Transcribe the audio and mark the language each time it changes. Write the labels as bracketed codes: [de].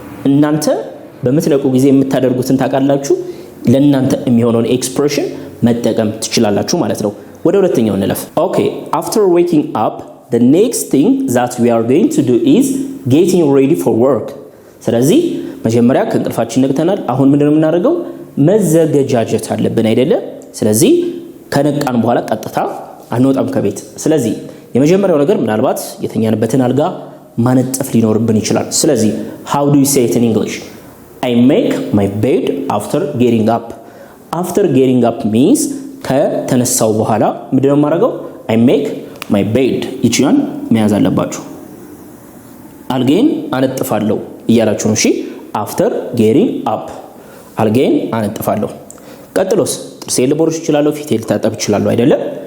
[am] እናንተ በምትነቁ ጊዜ የምታደርጉትን ታውቃላችሁ። ለእናንተ የሚሆነውን ኤክስፕሬሽን መጠቀም ትችላላችሁ ማለት ነው። ወደ ሁለተኛው እንለፍ። [en] okay after waking up the next thing that we are going to do is getting ready for work [am] ስለዚህ መጀመሪያ ከእንቅልፋችን ነቅተናል። አሁን ምንድነው የምናደርገው? መዘገጃጀት አለብን አይደለ? ስለዚህ ከነቃን በኋላ ቀጥታ አንወጣም ከቤት። ስለዚህ የመጀመሪያው ነገር ምናልባት የተኛንበትን አልጋ ማነጠፍ ሊኖርብን ይችላል። ስለዚህ [en] how do you say it in English? I make my bed after getting up. after getting up means [am] ከተነሳው በኋላ ምንድነው የማደርገው? [en] I make my bed [am] ይችላል መያዝ አለባችሁ። አልጋዬን አነጥፋለሁ እያላችሁ ነው። እሺ [en] after getting up [am] አልጋዬን አነጥፋለሁ። ቀጥሎስ ጥርሴን ልቦርሽ እችላለሁ፣ ፊቴን ልታጠብ እችላለሁ አይደለም?